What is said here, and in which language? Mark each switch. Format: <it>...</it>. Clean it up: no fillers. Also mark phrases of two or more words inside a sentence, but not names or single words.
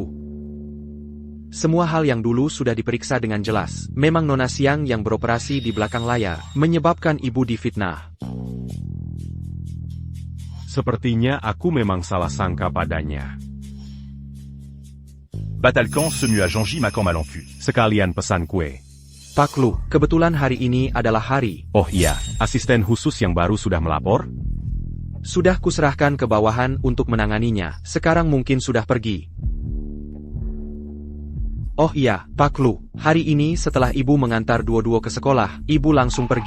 <id>Semua hal yang dulu sudah diperiksa dengan jelas. Memang Nona Siang yang beroperasi di belakang layar, menyebabkan ibu difitnah. Sepertinya aku memang salah sangka padanya. Batalkan se mue à Jean-J Macan Malenfu. Sekalian pesan kue. Pak Lu, kebetulan hari ini adalah hari. Oh iya, asisten khusus yang baru sudah melapor? Sudah kuserahkan ke bawahan untuk menanganinya, sekarang mungkin sudah pergi. Oh iya, Pak Lu, hari ini setelah ibu mengantar Duo-Duo ke sekolah, ibu langsung pergi.</id>